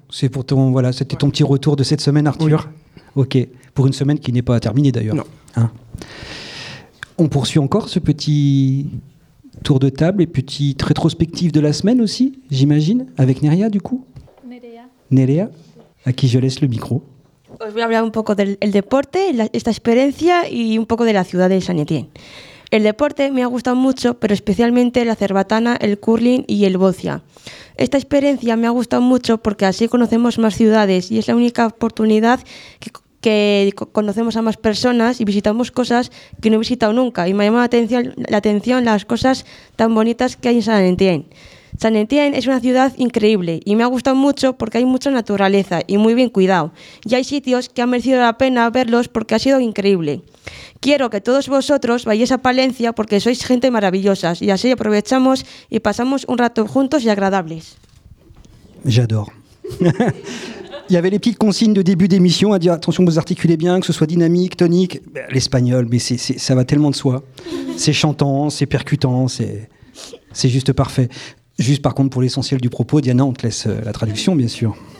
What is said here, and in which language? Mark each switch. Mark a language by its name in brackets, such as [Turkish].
[French] C'est pour ton, voilà, c'était ton petit retour de cette semaine, Arthur. Oui. Ok, pour une semaine qui n'est pas terminée d'ailleurs. Non. Hein. On poursuit encore ce petit tour de table et petite rétrospective de la semaine aussi, j'imagine, avec Nerea du coup. Nerea, à qui je laisse le micro. [Spanish] Os voy a hablar un poco del deporte, esta experiencia y un poco de la ciudad de San Etienne. El deporte me ha gustado mucho, pero especialmente la cerbatana, el curling y el bocia. Esta experiencia me ha gustado mucho porque así conocemos más ciudades y es la única oportunidad que conocemos a más personas y visitamos cosas que no he visitado nunca. Y me llama la atención las cosas tan bonitas que hay en San Etienne. San Etienne es una ciudad increíble y me ha gustado mucho porque hay mucha naturaleza y muy bien cuidado. Y hay sitios que han merecido la pena verlos porque ha sido increíble. Quiero que todos vosotros vayáis a Palencia porque sois gente maravillosa y así aprovechamos y pasamos un rato juntos y agradables. [French] J'adore. Il y avait les petites consignes de début d'émission à dire attention, vous articulez bien, que ce soit dynamique, tonique. L'espagnol, mais c'est ça va tellement de soi. C'est chantant, c'est percutant, c'est juste parfait. Juste par contre, pour l'essentiel du propos, Diana, on te laisse la traduction, bien sûr.